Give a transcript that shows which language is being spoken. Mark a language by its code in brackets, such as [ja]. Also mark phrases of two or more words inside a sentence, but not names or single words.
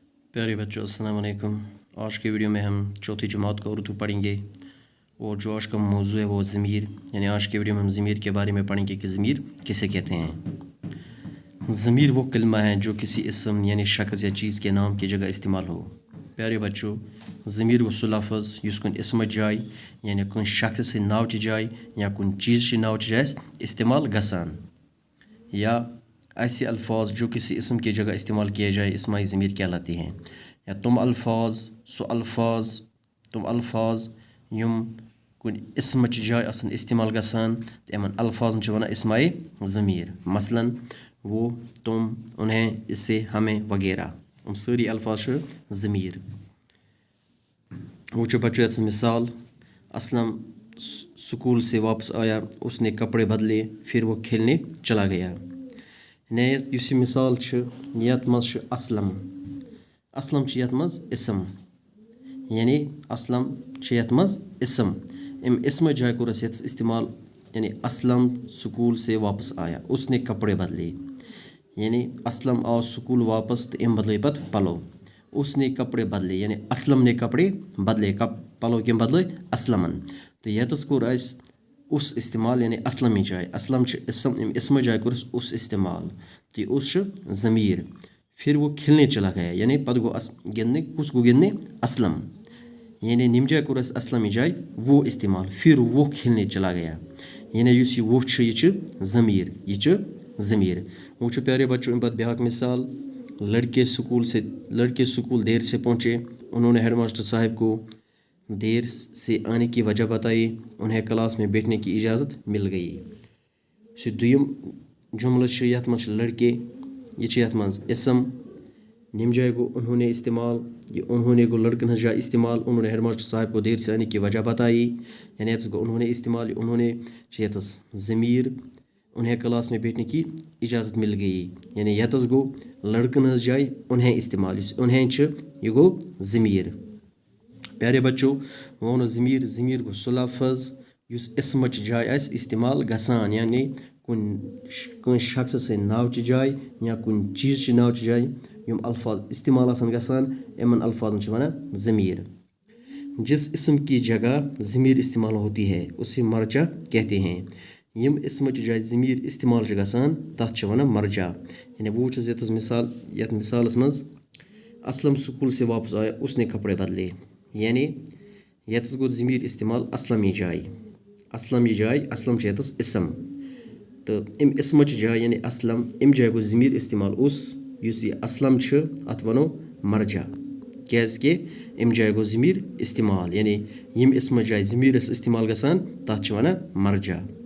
[ur] پیارے بچوں السلام علیکم۔ آج کے ویڈیو میں ہم چوتھی جماعت کا اردو پڑھیں گے اور جو آج کا موضوع ہے وہ ضمیر، یعنی آج کے ویڈیو میں ہم ضمیر کے بارے میں پڑھیں گے کہ ضمیر کسے کہتے ہیں. ضمیر وہ کلمہ ہے جو کسی اسم یعنی شخص یا چیز کے نام کی جگہ استعمال ہو. پیارے بچوں, [ks] ज़मीर वो सु लफ्ज़ युस कुन इसम जाय यानी कुन शख्स से नाव च जाय या कुन चीज़ से नाव च जाय इस्तेमाल गसान, [ur] یا ایسے الفاظ جو کسی اسم کی جگہ استعمال کیے جائے اسمائی ضمیر کہلاتی ہیں. [ks] या तुम अल्फाज युम कुन इसम च जाय असन इस्तेमाल गसान तो यमन अल्फाजन च वनान इसमाई ज़मीर। [ur] مثلاً وہ، تم، انہیں، اس سے، ہمیں وغیرہ ہم ساری الفاظ ضمیر. وہ بچوں یہ مثال، اسلم اسکول سے واپس آیا، اس نے کپڑے بدلے، پھر وہ کھیلنے چلا گیا. [ks] यह मिसाल यत मज असलम यत मज इसम, यानी असलम यत मज इसम। इसम जाय कोर इस्तेमाल, यानी [ur] اسلم اسکول سے واپس آیا، اس نے کپڑے بدلے, [ks] यानी असलम आओ स्कूल वापस तो अम बदले पत पलो, [ur] اس نے کپڑے بدلے یعنی اسلم نے کپڑے بدلے, [ks] पलो कम बदले असलमन। तो यतस कोर उस इस्तेमाल यानी असलम जाय, असलम इसम, इसम जाय कोर उस इस्तेमाल तो उस ज़मीर। [ur] پھر وہ کھیلنے چلا گیا، یعنی [ks] पद गो गिनने, कुस गो गिनने असलम, यानी निम जाय कोर असलम जाय वो इस्तेमाल, [ur] پھر وہ کھیلنے چلا گیا, [ks] यानी युस वो यह ज़मीर, यह ज़मीर। [ur] وہ پیارے بچوں [ks] बाद ब्याक मिसाल, [ur] لڑکے اسکول دیر سے پہنچے، انہوں نے ہیڈماسٹر صاحب کو دیر سے آنے کی وجہ بتائی، انہیں کلاس میں بیٹھنے کی اجازت مل گئی. [ks] दुयम जुमला यथ मज लड़के, यह यथ मज इसम, निम जाय गो उन्होंने इस्तेमाल, ये उन्होंने गो लड़कन जाय इस्तेमाल, [ur] انہوں نے ہیڈماسٹر صاحب کو دیر سے آنے کی وجہ بتائی, [ks] यानी यथ गो उन्होंने इस्तेमाल, उन्होंने यथस ज़मीर, [ur] انہیں کلاس میں بیٹھنے کی اجازت مل گئی, [ks] यानी यतस गो लड़कन जाय उन्हें इस्तेमाल, उन्हें यह गो ज़मीर। [ur] پیارے بچوں, [ks] वो ज़मीर गो सु लफ्ज़ युस इसम जाय आस इस्तेमाल गसान, यानी कुन शख्स से नाव च जाय या कुन चीज़ नाव च जाय यम अल्फाज इस्तेमाल आसान गसान, यमन अल्फाजन वनान ज़मीर। [ur] جس اسم کی جگہ ضمیر استعمال ہوتی ہے اسے مرجع کہتے ہیں. [ks] यम इसम जाय ज़मीर इस्तेमाल गसान तथ वनान मरजा। यानी वो यत मिसाल, यत मिसालस मज [ur] اسلم اسکول سے واپس آیا، اس نے کپڑے بدلے, [ks] यानी यतस गो ज़मीर इस्तेमाल असलम जाय, असलम यतस इसम, तो इम इसम जाय यानी असलम, इम जाय गो ज़मीर इस्तेमाल उस, युस यह असलम अत वनो मरजा, क्या इम जाय गो ज़मीर इस्तेमाल, यानी यम इसम जाय ज़मीर इस्तेमाल गसान तथ वनान मरजा।